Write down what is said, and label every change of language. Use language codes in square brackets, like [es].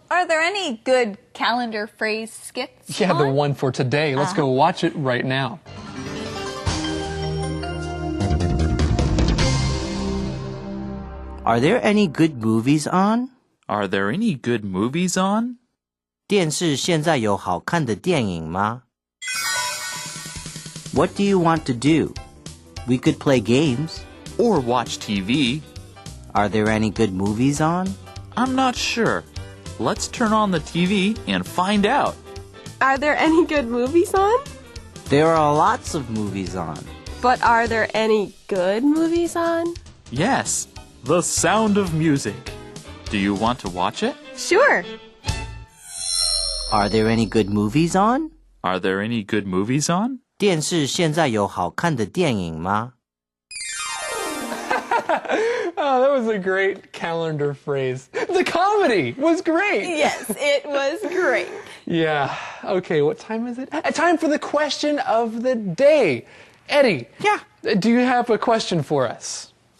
[en] Are there any good calendar phrase skits? Yeah, the on? one for today. Let's go watch it right now. Are there any good movies on? Are there any good movies on? [zh] 电视现在有好看的电影吗？ [en] What do you want to do? We could play games. Or watch TV? Are there any good movies on? I'm not sure. Let's turn on the TV and find out. Are there any good movies on? There are lots of movies on. But are there any good movies on? Yes, The Sound of Music. Do you want to watch it? Sure. Are there any good movies on? Are there any good movies on? [zh] 电视现在有好看的电影吗？ [en] Oh, that was a great calendar phrase. The comedy was great. Yes, it was great. Yeah. Okay, what time is it? Time for the question of the day. Eddie. Yeah. Do you have a question for us?